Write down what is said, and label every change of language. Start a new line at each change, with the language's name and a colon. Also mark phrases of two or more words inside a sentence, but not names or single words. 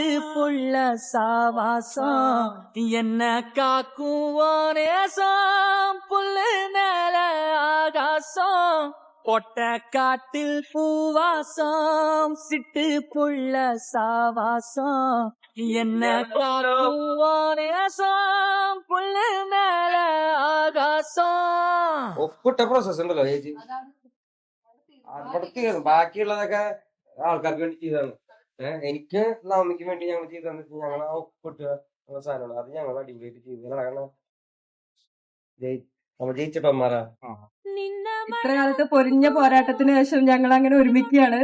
Tamil: புள்ள சாவாசம் என்ன காக்கும் நேசம் புல்லு மேல ஆகாசம் பொட்ட காட்டில் பூவாசம் சிட்டு புள்ள சாவாசம் என்ன காக்கும் நேசம் புல்லு மேல ஆகாசம்
Malayalam: ഒപ്പിട്ട പ്രോസസ് ഉണ്ടല്ലോ ചേച്ചി. ബാക്കിയുള്ളതൊക്കെ ആൾക്കാർക്ക് വേണ്ടി ചെയ്താണ്. എനിക്ക് നവമിക്ക് വേണ്ടി ഞങ്ങൾ ചെയ്തെന്ന് വെച്ചാൽ ഞങ്ങൾ ആ ഒപ്പിട്ട് സാധനമാണ്. അത് ഞങ്ങൾ അടിപൊളിയായിട്ട് ചെയ്തു. കാരണം നമ്മൾ ജയിച്ചിട്ടന്മാരാ. ഇത്ര കാലത്ത് പൊരിഞ്ഞ പോരാട്ടത്തിന് ശേഷം ഞങ്ങൾ അങ്ങനെ ഒരുമിക്കുകയാണ്.